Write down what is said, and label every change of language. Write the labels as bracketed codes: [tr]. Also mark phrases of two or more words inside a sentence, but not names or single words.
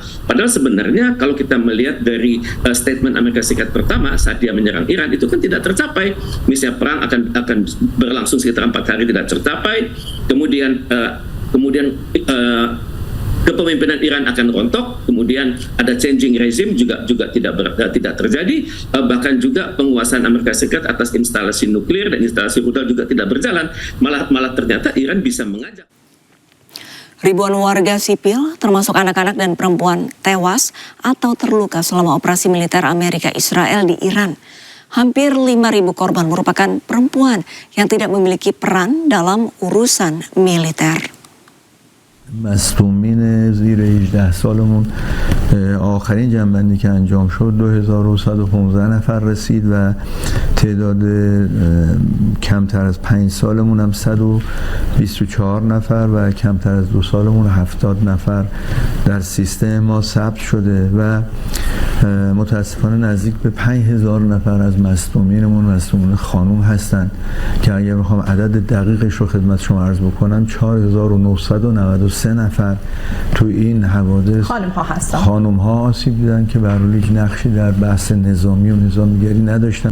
[id] Padahal sebenarnya kalau kita melihat dari statement Amerika Serikat pertama saat dia menyerang Iran itu kan tidak tercapai. Misalnya perang akan berlangsung sekitar 4 hari tidak tercapai. Kemudian kepemimpinan Iran akan rontok, kemudian ada [en] changing regime [id] juga tidak terjadi, bahkan juga penguasaan Amerika Serikat atas instalasi nuklir dan instalasi rudal juga tidak berjalan, malah ternyata Iran bisa mengajak. Ribuan warga sipil, termasuk anak-anak dan perempuan, tewas atau terluka selama operasi militer Amerika Israel di Iran. Hampir 5.000 korban merupakan perempuan yang tidak memiliki peran dalam urusan militer. [fa] مصدومین زیر 18 سالمون آخرین جنبندی که انجام شد 2115 نفر رسید و تعداد کمتر از 5 سالمون هم 124 نفر و کمتر از 2 سالمون 70 نفر در سیستم ما ثبت شده و متاسفانه نزدیک به 5000 نفر از مصدومین خانوم هستند که اگر بخوام عدد دقیقش رو خدمت شما عرض بکنم 4993 نفر تو این حوادث خانم ها آسیب دیدن که به هر حال هیچ نقشی در بحث نظامی و نظامگری نداشتن.